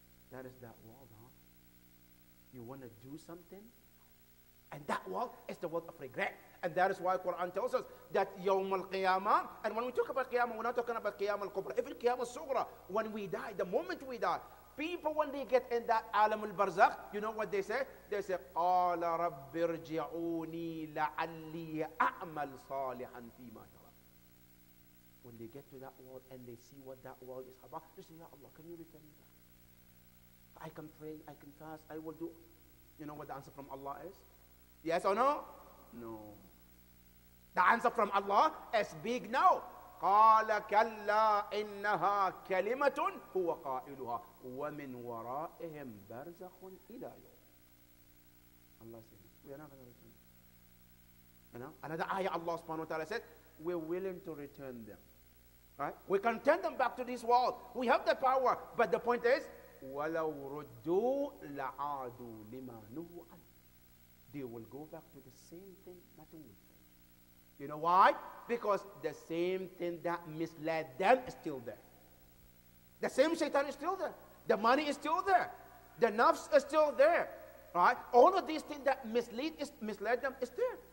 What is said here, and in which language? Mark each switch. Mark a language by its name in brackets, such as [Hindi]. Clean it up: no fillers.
[English] That is that world, huh? You want to do something? And that world is the world of regret. And that is why Quran tells us that Yawm al-Qiyamah, and when we talk about Qiyamah, we're not talking about Qiyamah al-Kubra. Even Qiyamah al-Sughra, when we die, the moment we die, people when they get in that Alam al-Barzakh, you know what they say? They say, [Arabic] قَالَ رَبِّ ارْجِعُونِي لَعَلِّي أَعْمَلْ صَالِحًا فِي مَا تَرَى. [English] When they get to that world and they see what that world is about, they say, Ya Allah, can you return me back? I can pray, I can fast, I will do. You know what the answer from Allah is? Yes or no? No. The answer from Allah is big no. [Arabic] قال كلا إنها كلمة هو قائلها ومن ورائهم برزخ إلى يوم. [English] Allah said, we are not going to return them. You know? Another ayah Allah subhanahu wa ta'ala said, we're willing to return them. Right? We can turn them back to this world. We have the power. But the point is, [Arabic] وَلَوْ رُدُّوا لَعَادُوا لِمَا نُهُوا عَنْهُ. [English] They will go back to the same thing, nothing will change. You know why? Because the same thing that misled them is still there. The same shaitan is still there. The money is still there. The nafs is still there. Right? All of these things that misled them is there.